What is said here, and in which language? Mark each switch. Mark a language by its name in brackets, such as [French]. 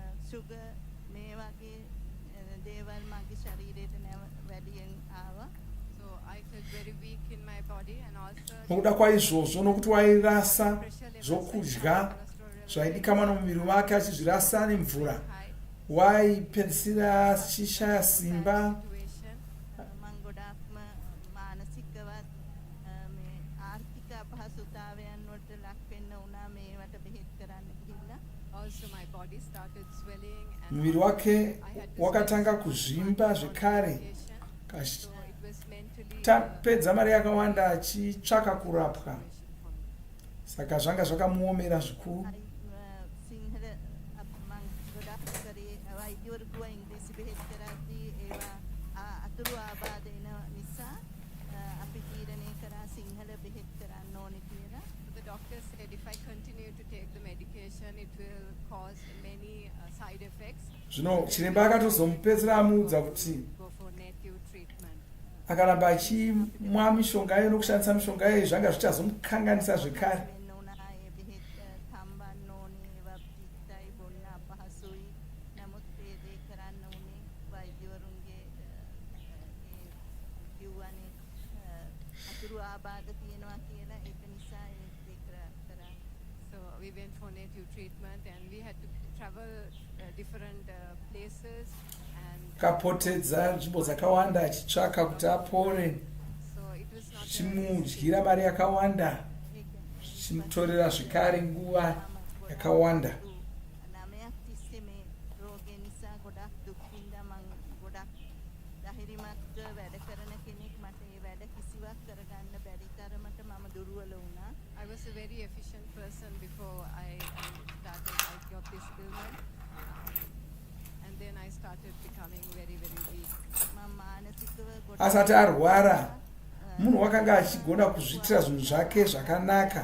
[Sinhala] sugar මේ වගේ දේවල් මගේ ශරීරයට වැඩියෙන් ආවා. [English] So I felt very weak in my body, and also [Shona] Nokuda kwaizvozvo nokuti wairasa zvokudya zvaidikama nomuviri wake achizvirasa nemvura, [English] high. [Shona] waipedzisira achishaya simba. [Sinhala] situation මම ගොඩක්ම මානසිකවත් මේ ආර්ථික අපහසුතාවයන් වලට ලක් වෙන්න වුණා මේවට බෙහෙත් කරන්න ගිහිල්ලා. [English] Also my body started swelling and [Shona] Muviri wake wakatanga kuzvimba zvekare. [English] so it was mentally [Shona] Tapedza mari yakawanda achitsvaka kurapwa, saka zvanga zvakamuomera zvikuru. [Sinhala] Sinhala මම ගොඩක් කරේ වෛද්‍යවරුන්ව ඉංග්‍රීසි බෙහෙත් කරද්දී ඒවා අතුරු ආබාධ එන නිසා අපි තීරණය කරා සිංහල බෙහෙත් කරන්න ඕනේ කියලා. [English] The doctor said if I continue to take the medication it will cause many side effects. [Shona] Zvino chiremba akatozomupedzera amuudza kuti [English] Go for native treatment. [Shona] akaramba achimwa mishonga iyo nokushandisa mishonga iyo zvanga zvichazomukanganisa zvekare. [Sinhala] වෙන්න උනා ඒ බෙහෙත් තම්බන්න ඕනේ ඒවා පිටයි බොන්න අපහසුයි. නමුත් ඒ දේ කරන්න උනේ වෛද්‍යවරුන්ගේ ඒ කිව්වනේ අතුරු ආබාධ තියෙනවා කියලා ඒක නිසා ඒ දේ කරා. [English] So we went for native treatment and we had to travel different places and [Shona] Akapotedza nzvimbo dzakawanda achitsvaka kuti apore, [English] so it was not [Shona] chimudyira mari yakawanda, chimutorera zvekare nguva yakawanda. [Sinhala] නමයක් තිස්සේ මේ රෝගේ නිසා ගොඩක් දුක් විඳා මං ගොඩක් ධෛර්යමත්ව වැඩ කරන කෙනෙක් මට ඒ වැඩ කිසිවක් කරගන්න බැරි තරමට මම දුර්වල වුණා. [English] I was a very efficient person before I got this illness and then I started becoming very weak. [Sinhala] මම මානසිකව ගොඩක් [Shona] Asati arwara, munhu wakanga achigona kuzviitira zvinhu zvake zvakanaka,